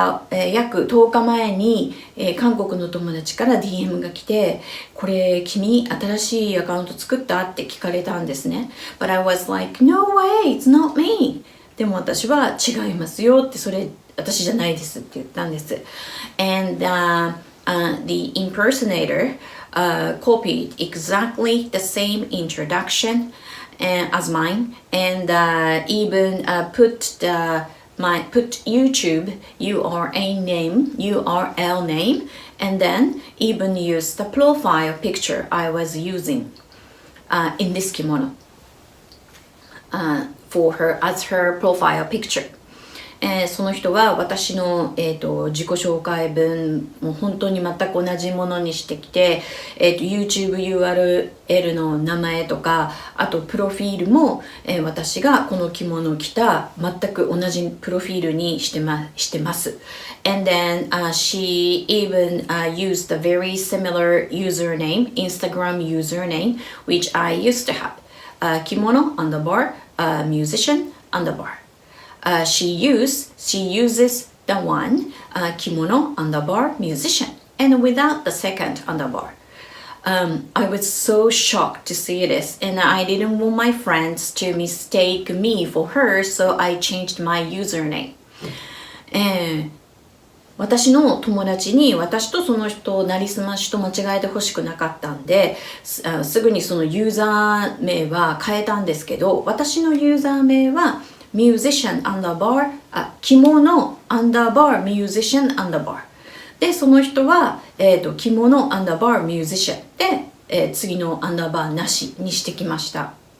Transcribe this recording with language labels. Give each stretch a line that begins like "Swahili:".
Japanese: 約10日前に、韓国の友達から DM が来て、これ君新しいアカウント作ったって聞かれたんですね。
English: But I was like, No way, it's not me.
Japanese: でも私は違いますよって、それ私じゃないですって言ったんです。
English: And the impersonator copied exactly the same introduction as mine and even put YouTube URL name and then even used the profile picture I was using in this kimono for her as her profile picture.
Japanese: その人は私の、自己紹介文も本当に全く同じものにしてきて、YouTube URL の名前とかあとプロフィールも、私がこの着物を着た全く同じプロフィールにしてます。
English: And then she even used a very similar username, Instagram username, which I used to have. Kimono underbar musician underbar.She uses the one kimono underbar musician and without the second underbar. I was so shocked to see this and I didn't want my friends to mistake me for her, so I changed my username.
Japanese: 私の友達に私とその人をなりすましと間違えてほしくなかったんで、すぐにそのユーザー名は変えたんですけど、私のユーザー名はmusician underbar 着物 underbar musician underbar で、その人は、着物 underbar musician で、次の underbar なしにしてきました。